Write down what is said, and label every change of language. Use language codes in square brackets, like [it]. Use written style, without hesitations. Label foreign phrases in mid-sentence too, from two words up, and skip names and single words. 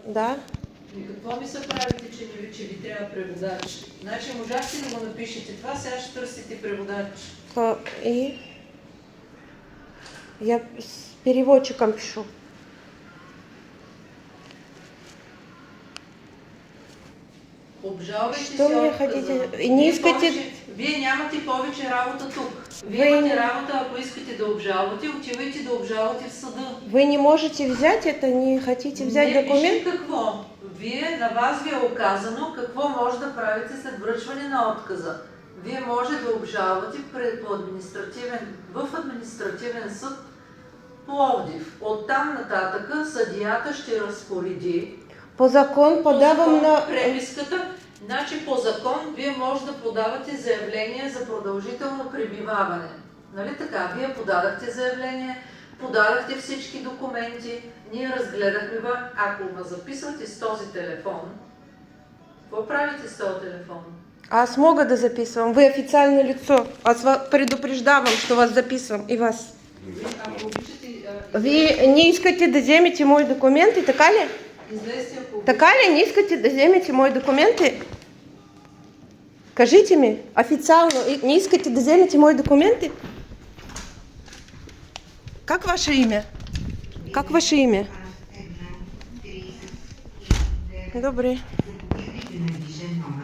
[bg] Да. И какво ми се правите, че ви трябва преводач? Значи можахте да го напишете това, сега ще търсите преводач. [ru] И я с переводчиком пишу. [bg] Обжалвайте [ru] Що [bg] си ми отказа. хотите? Не искате... Вие нямате повече работа тук. Вие [ru] Вы [bg] имате [ru] не- [bg] работа, ако искате да обжалвате, отивайте да обжалвате в съда. [ru] Вы не можете взять это, не хотите взять [bg] Не [ru] документ? [bg] пишете какво. На вас ви е оказано какво може да правите след връчване на отказа. Вие може да обжалвате в административен съд Пловдив. Оттам нататъка съдията ще разпореди По закон подавам на... преписката. Значи по закон вие може да подавате заявление за продължително пребиваване. Нали така? Вие подадахте заявление, подадахте всички документи, ние разгледахме ви. Ако ме записвате с този телефон, какво правите с този телефон? Аз мога да записывам. [ru] Вы официальное лицо. [bg] Аз предупреждавам, [ru] что вас записывам. И вас. [bg] Ако обичате, Вы не искате да вземете [ru] мои документы, [bg] така ли? излезте, ако Така ли? Не искате да вземете [ru] мои документы? [bg] Кажите ми, официально, не искате да вземете [ru] мои документы? Как ваше имя? Как ваше имя? [bg] Добре.